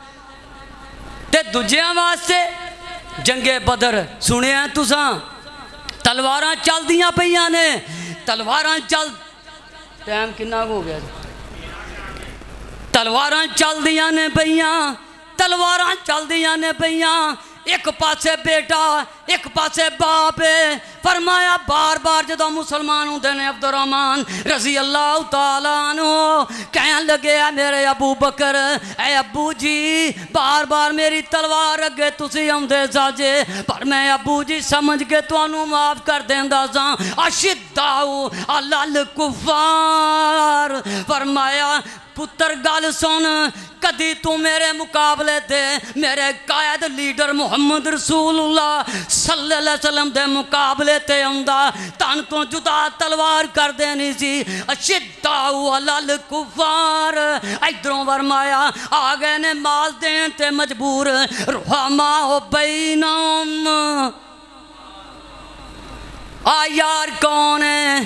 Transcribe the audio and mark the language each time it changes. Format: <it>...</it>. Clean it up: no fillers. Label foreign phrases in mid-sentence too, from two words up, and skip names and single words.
<pa>تے دوجیاں واسطے جنگِ بدر سنیا تساں، تلواراں چلدیاں پئیاں نے، تلواراں چل، ٹائم کنّا ہو گیا، تلواراں چلدیاں نے پئیاں، تلواراں چلدیاں نے پئیاں، ایک پاسے بیٹا ایک پاسے باپ ہے. فرمایا بار بار جو مسلمان ہونگے نے عبدالرحمٰن</pa> <ar>رضي الله تعالى عنه</ar> <pa>کہن لگے میرے ابو بکر، اے ابو جی بار بار میری تلوار اگے تسی آؤندے ساجے، پر میں ابو جی سمجھ کے تہانوں معاف کر دیندا سا,</pa> <ar>أشداء على الكفار.</ar> <pa>فرمایا پتر گل سن، کدی تو میرے مقابلے دے میرے قائد لیڈر محمد رسول اللہ</pa> <ar>صلى الله عليه وسلم</ar> <pa>دے مقابلے تے آؤندا، تن تو جدا تلوار کر دینی سی,</pa> <ar>أشداء على الكفار.</ar> <pa>ادھروں فرمایا آ گئے نے مال دین تے مجبور,</pa> <ar>رحماء بينهم.</ar> <pa>آ یار کون ہے?</pa>